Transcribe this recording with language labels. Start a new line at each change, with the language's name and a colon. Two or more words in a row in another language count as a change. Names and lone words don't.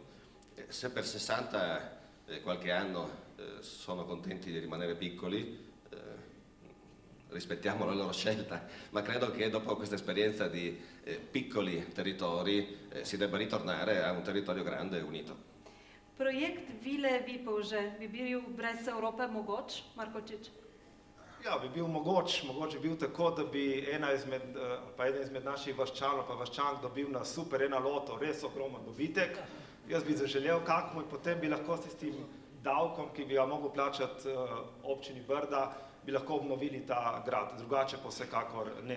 Italian: Se per 60 qualche anno sono contenti di rimanere piccoli, rispettiamo la loro scelta, ma credo che dopo questa esperienza di piccoli territori si debba ritornare a un territorio grande e unito.
Slovenian: Projekt Vile Vipavže bi bil brez Evrope mogoč, Markočić? Ja, bi bil mogoče bi bil tako, da bi eden izmed naših vaščanov pa vaščank dobil na super enaloto res ogromen dobitek. Jaz bi zaželel kakmu in potem bi lahko s tem davkom, ki bi ga mogel plačati občini Brda, bi lahko obnovili ta grad, drugače pa vsekakor ne.